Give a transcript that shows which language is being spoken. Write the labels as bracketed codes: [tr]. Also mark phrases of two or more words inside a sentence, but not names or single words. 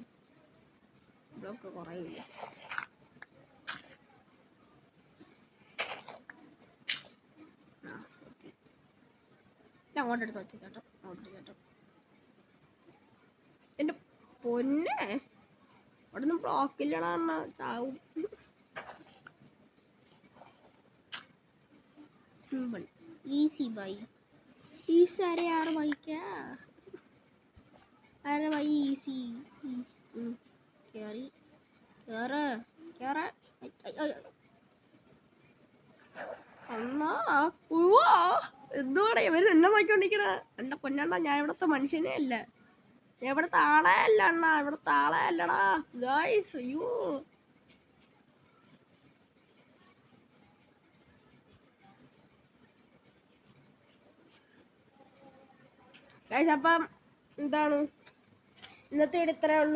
[ml] ബ്ലോക്ക് കുറയില്ല. അങ്ങോട്ട് എടുത്ത് വെച്ച ചേട്ടോ. അങ്ങോട്ട് ചേട്ടോ. എന്റെ പൊന്നെ അവിടെ നിന്ന് ബ്ലോക്കില്ലടാ. ചാവും. [en] simple easy [hi] भाई. इजी. अरे यार भाई क्या? अरे भाई इजी. क्या रे [ml] അണ്ണാ എന്തുവാടാ ഇവര് എന്നെ നോക്കിക്കൊണ്ടിരിക്കണ? എന്റെ പൊന്നണ്ണ, ഞാൻ ഇവിടത്തെ മനുഷ്യനേ അല്ല. ഞാൻ ഇവിടത്തെ ആളെ അല്ല അണ്ണാ. ഇവിടത്തെ ആളെ അല്ലടാ ഗായ്സ്. അയ്യോ ഗൈസ്, അപ്പം എന്താണ് ഇന്നത്തെ വീഡിയോ ഇത്രേ ഉള്ളൂ.